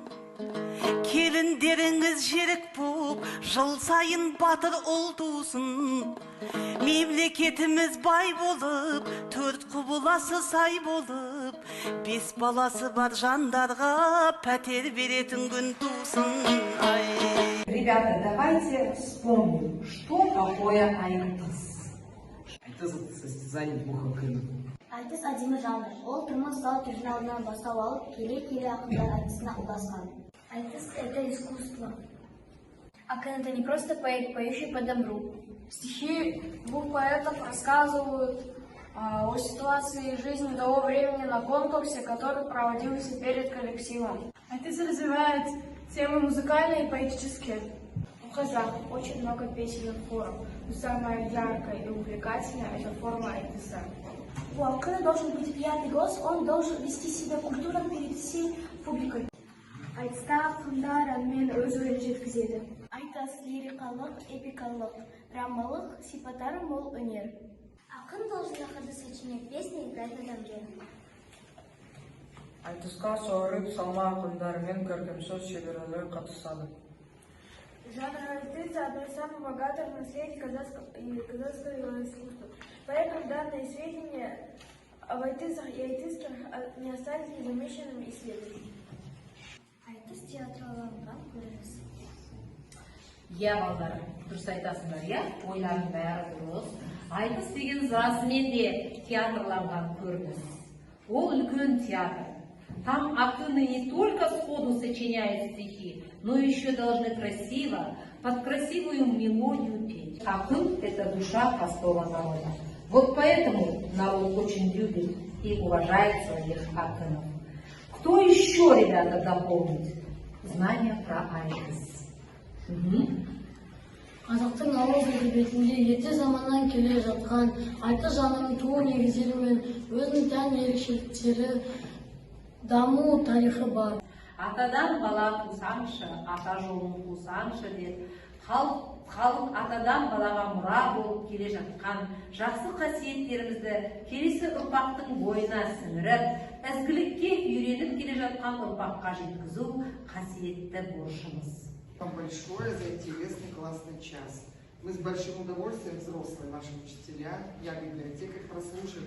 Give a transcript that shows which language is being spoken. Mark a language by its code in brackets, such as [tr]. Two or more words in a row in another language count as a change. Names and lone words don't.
[kk] Келіндеріңіз жерік боп, жыл сайын батыр ұл тусын. Мемлекетіміз бай болып, 4 құбыласы сай болып, 5 баласы бар жандарға пәтер беретін күн тусын. [ru] Ребята, давайте вспомним, что такое айтыс. Айтыс – это состязание двух акынов. [kk] Айтыс әдемі жанр. Ол тұрмыс салт журналынан бастау алып, келе-келе ақындар айтысына ұласқан. [ru] Айтыс – это искусство. Акын – это не просто поэт, поющий по добру. Стихи двух поэтов рассказывают о ситуации жизни того времени на конкурсе, который проводился перед коллективом. Айтыс развивает темы музыкальные и поэтические. У казахов очень много песенных форм, но самая яркая и увлекательная – это форма айтыса. У акына должен быть приятный голос, он должен вести себя культурно перед всей публикой. [kk] Айтыста ақындар әнмен өз ойын жеткізеді. Айтыс лирикалық, эпикалық, драмалық, сипаттары мол өнер. [ru] Акын должен на ходу сочинять песни и играть на домбре. [kk] Айтысқа суырып салма ақындар мен көркем сөз шеберлері қатысады. [ru] Жанр айтыс – одно из самых богатых наследий казахского искусства. Поэтому данные сведения об айтысах и айтысках не остались незамеченными исследованиями. [kk] Айтыс театрланған көрініс. Иә, балдар, дұрыс айтасыңдар, иә? Ойларың бәрі дұрыс. Айтыс деген расымен де театрланған көрініс. Ол үлкен театр. [ru] Там акыны не только сходу сочиняют стихи, но еще должны красиво, под красивую мелодию петь. Акын – это душа простого народа. Вот поэтому народ очень любит и уважает своих акынов. Кто еще, ребята, дополнит знания про айтыс? [kk] Қазақтың ауыз әдебиетінде ерте заманнан келе жатқан айтыс жанрының туу негіздері мен өзіне тән ерекшеліктері, даму тарихы бар. Атадан бала қусаңшы, ата жолын қусаңшы деп, халық атадан балаға мұра болып келе жатқан жақсы қасиеттерімізді келесі ұрпақтың бойына сіңіріп, ізгілікке үйреніп келе жатқан ұрпаққа жеткізу қасиетті борышымыз. [ru] Большое за интересный классный час. Мы с большим удовольствием, взрослые наши учителя, я библиотекарь,